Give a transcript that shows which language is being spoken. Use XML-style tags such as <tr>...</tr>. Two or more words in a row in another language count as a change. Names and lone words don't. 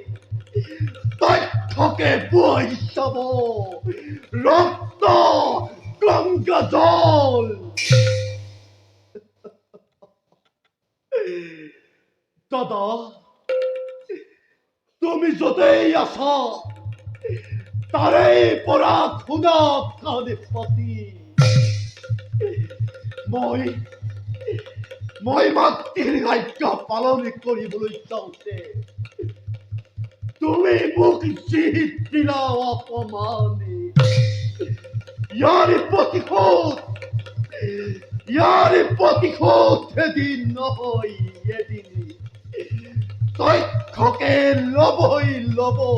<as>তক্ষকে বই যাব রক্ত গঙ্গা জল দাদা তুমি যতেই আসা তারে পরা খুদা কানে পাতি মই মাতৃৰ আজ্ঞা পালন কৰিবলৈ যাওঁতে তুমি মোক যি দিলা অপমানে ইয়াৰ প্ৰতিশোধ এদিন নহয় এদিন তক্ষকে লবই লব</as>